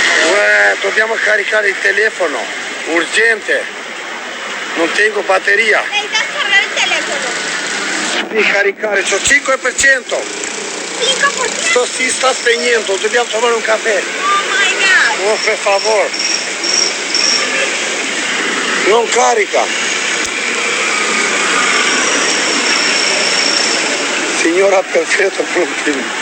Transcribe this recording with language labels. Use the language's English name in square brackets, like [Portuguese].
[Italian] Ue, dobbiamo caricare il telefono. Urgente. Non tengo batteria. [Spanish] Necesitas cargar el teléfono. [Italian] Devi caricare, c'ho 5%. 5%. Si sta spegnendo, dobbiamo trovare un caffè. [English] Oh my God. [Italian] Oh, per favore. Non carica. Signora perfetta, pronti.